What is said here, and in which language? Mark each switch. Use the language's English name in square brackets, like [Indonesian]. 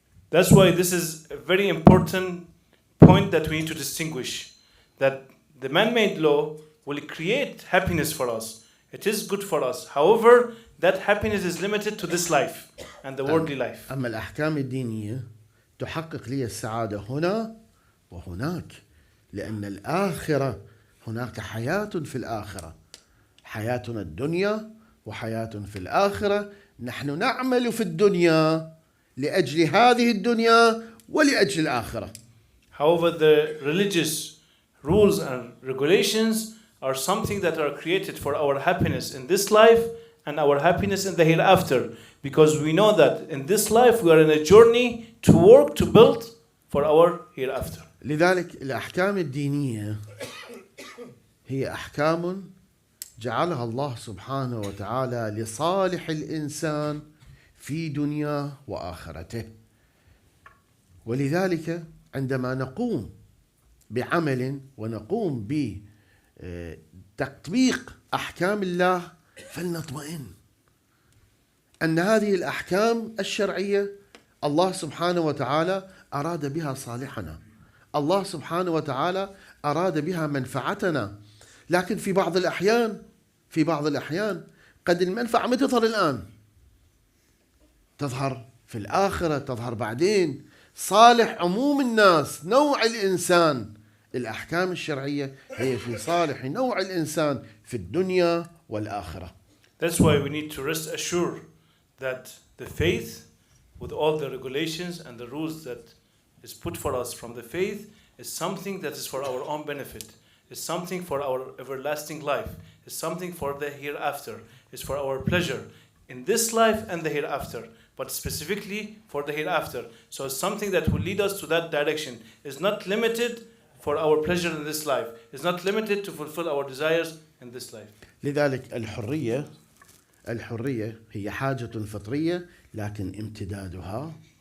[English] That's why this is a very important point that we need to distinguish, that the man-made law will create happiness for us. It is good for us. However, that happiness is limited to this life and the worldly life. [Arabic] أما الأحكام الدينية تحقق لي السعادة هنا وهناك، لأن الآخرة هناك حياة في الآخرة، حياتنا الدنيا وحياة في الآخرة. نحن نعمل في الدنيا لأجل هذه الدنيا ولأجل الآخرة. [English] However, the religious rules and regulations are something that are created for our happiness in this life and our happiness in the hereafter, because we know that in this life we are in a journey to work to build for our hereafter. [Arabic] لذلك الأحكام الدينية هي أحكام جعلها الله سبحانه وتعالى لصالح الإنسان في دنياه وآخرته. ولذلك عندما نقوم بعمل ونقوم بتطبيق أحكام الله فلنطمئن أن هذه الأحكام الشرعية الله سبحانه وتعالى أراد بها صالحنا، الله سبحانه وتعالى أراد بها منفعتنا. لكن في بعض الأحيان قد المنفعة ما تظهر الآن، تظهر في الآخرة، تظهر بعدين. صالح عموم الناس، نوع الإنسان، الأحكام الشرعية هي في صالح نوع الإنسان في الدنيا والآخرة. [English] That's why we need to rest assured that the faith, with all the regulations and the rules that is put for us from the faith, is something that is for our own benefit, is something for our everlasting life, is something for the hereafter, is for our pleasure in this life and the hereafter, but specifically for the hereafter. So it's something that will lead us to that direction. It's not limited for our pleasure in this life. It's not limited to fulfill our desires in this life. [Arabic] لذلك الحرية هي حاجة فطرية، لكن امتدادها